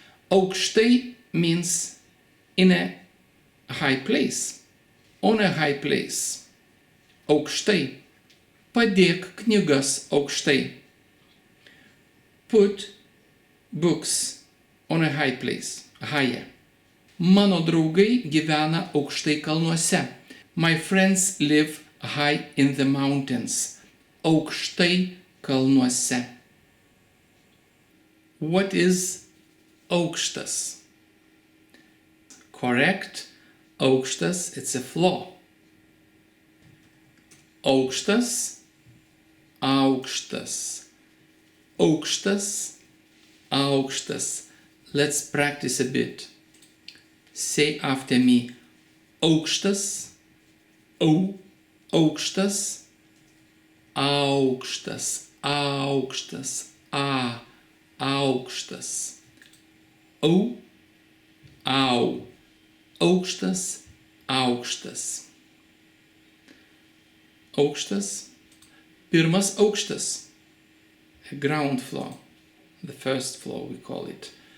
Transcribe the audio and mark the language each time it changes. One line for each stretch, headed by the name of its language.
English: Aukštai means in a high place, on a high place. Aukštai.
Lithuanian: Padėk knygas aukštai.
English: Put books on a high place, higher.
Lithuanian: Mano draugai gyvena aukštai kalnuose.
English: My friends live high in the mountains.
Lithuanian: Aukštai kalnuose.
English: What is aukštas? Correct. Aukštas, it's a floor.
Lithuanian: Aukštas, aukštas, aukštas, aukštas.
English: Let's practice a bit. Say after me.
Lithuanian: Aukštas, aukštas, aukštas, aukštas, Aukštas. Au, Aukštas, aukštas. Aukštas, pirmas aukštas.
English: A ground floor. The first floor we call it.